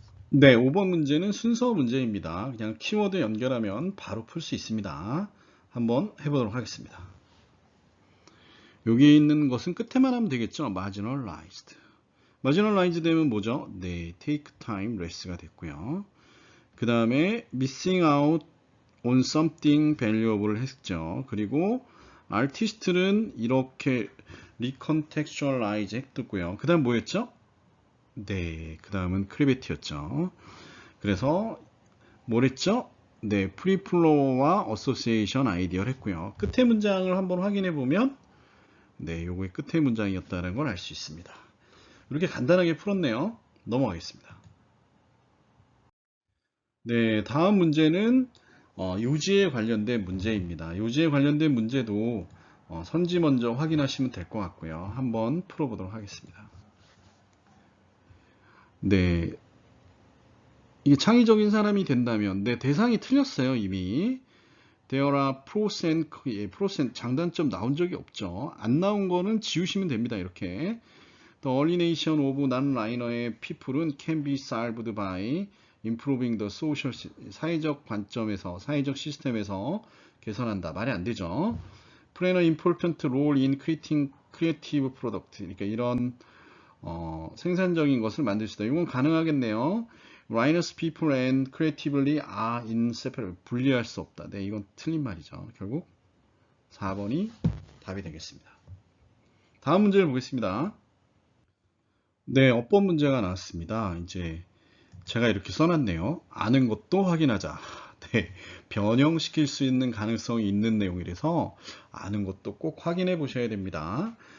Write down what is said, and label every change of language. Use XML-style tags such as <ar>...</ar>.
<ko>네, 5번 문제는 순서 문제입니다. 그냥 키워드 연결하면 바로 풀 수 있습니다. 한번 해보도록 하겠습니다. 여기 있는 것은 끝에만 하면 되겠죠. marginalized. marginalized 되면 뭐죠? 네,</ko> <en>take time less</en> <ko>가 됐고요. 그 다음에</ko> <en>missing out on something valuable</en> <ko>했죠. 그리고 artist는 이렇게 recontextualize 했고요. 그 다음 뭐였죠? 네, 그 다음은 크리베티였죠. 그래서 뭐랬죠? 네, 프리플로어와 어소시에이션 아이디어를 했고요. 끝에 문장을 한번 확인해 보면 네, 요게 끝에 문장이었다는 걸 알 수 있습니다. 이렇게 간단하게 풀었네요. 넘어가겠습니다. 네, 다음 문제는 요지에 관련된 문제입니다. 요지에 관련된 문제도 선지 먼저 확인하시면 될 것 같고요. 한번 풀어보도록 하겠습니다. 네, 이게 창의적인 사람이 된다면, 네, 대상이 틀렸어요, 이미.</ko> <en>There are pros and, pros and</en> <ko>장단점 나온 적이 없죠. 안 나온 거는 지우시면 됩니다, 이렇게.</ko> <en>The alienation of non-linear의 people은 can be solved by improving the social,</en> <ko>사회적 관점에서, 사회적 시스템에서 개선한다. 말이 안 되죠.</ko> <en>Play an important role in creating creative product.</en> <ko>그러니까 이런 생산적인 것을 만들 수 있다. 이건 가능하겠네요.</ko> <en>Linus people and creatively are inseparable.</en> <ko>분리할 수 없다. 네, 이건 틀린 말이죠. 결국 4번이 답이 되겠습니다. 다음 문제를 보겠습니다. 네, 어법 문제가 나왔습니다. 이제 제가 이렇게 써놨네요. 아는 것도 확인하자. 네, 변형시킬 수 있는 가능성이 있는 내용이라서 아는 것도 꼭 확인해 보셔야 됩니다.</ko>